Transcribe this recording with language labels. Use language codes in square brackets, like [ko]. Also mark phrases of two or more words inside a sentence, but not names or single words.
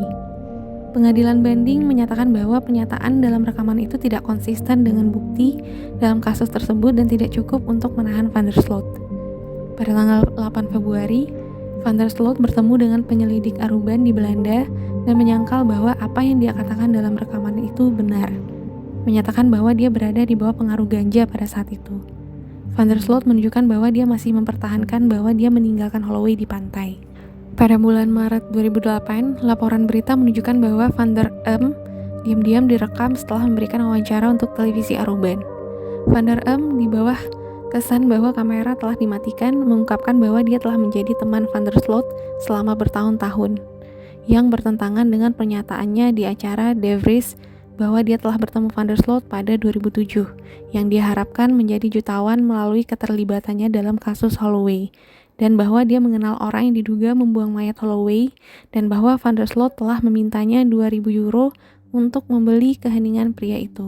[id] Pengadilan banding menyatakan bahwa penyataan dalam rekaman itu tidak konsisten dengan bukti dalam kasus tersebut dan tidak cukup untuk menahan Van der Sloot. Pada tanggal 8 Februari, Van der Sloot bertemu dengan penyelidik Aruban di Belanda dan menyangkal bahwa apa yang dia katakan dalam rekaman itu benar, menyatakan bahwa dia berada di bawah pengaruh ganja pada saat itu. Van der Sloot menunjukkan bahwa dia masih mempertahankan bahwa dia meninggalkan Holloway di pantai. Pada bulan Maret 2008, laporan berita menunjukkan bahwa Van der diam-diam direkam setelah memberikan wawancara untuk televisi Aruban. Van der di bawah kesan bahwa kamera telah dimatikan mengungkapkan bahwa dia telah menjadi teman Van der Sloot selama bertahun-tahun, yang bertentangan dengan pernyataannya di acara De Vries bahwa dia telah bertemu Van der Sloot pada 2007, yang diharapkan menjadi jutawan melalui keterlibatannya dalam kasus Holloway, dan bahwa dia mengenal orang yang diduga membuang mayat Holloway, dan bahwa Van der Sloot telah memintanya 2.000 euro untuk membeli keheningan pria itu.